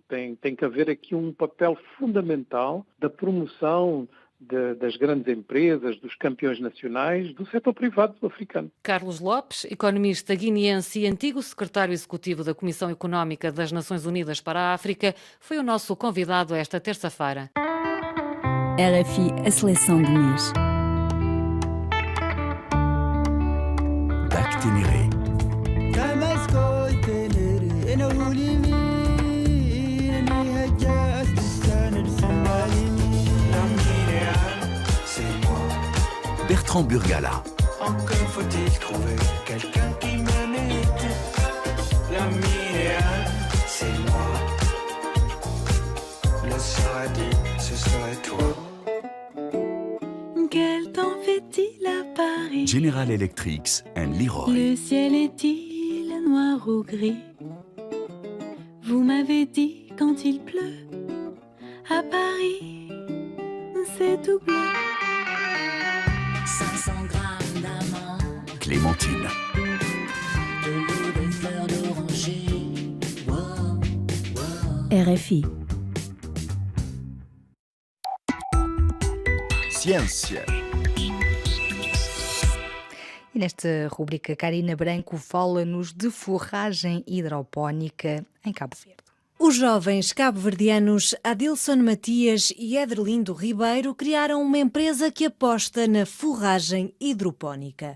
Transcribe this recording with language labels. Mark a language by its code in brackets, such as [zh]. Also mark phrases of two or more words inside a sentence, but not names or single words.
[pt] Tem que haver aqui um papel fundamental da promoção das grandes empresas, dos campeões nacionais, do setor privado africano. Carlos Lopes, economista guineense e antigo secretário executivo da Comissão Económica das Nações Unidas para a África, foi o nosso convidado esta terça-feira. RFI, a seleção do mês. Dactinéré. [fr] Bertrand Burgala. Encore faut-il trouver quelqu'un qui m'imite. L'ami idéal, c'est moi. Le serait-il, ce serait toi. Quel temps fait-il à Paris? [en] General Electric and Leroy. [fr] Le ciel est-il noir ou gris? Vous m'avez dit quand il pleut à Paris, c'est tout bleu. 500 grammes d'amandes, Clémentine. de l'eau, des fleurs d'oranger. Wow, wow. [pt] RFI. Ciência. E nesta rubrica, Karina Branco fala-nos de forragem hidropónica em Cabo Verde. Os jovens cabo-verdianos Adilson Matias e Ederlindo Ribeiro criaram uma empresa que aposta na forragem hidropónica.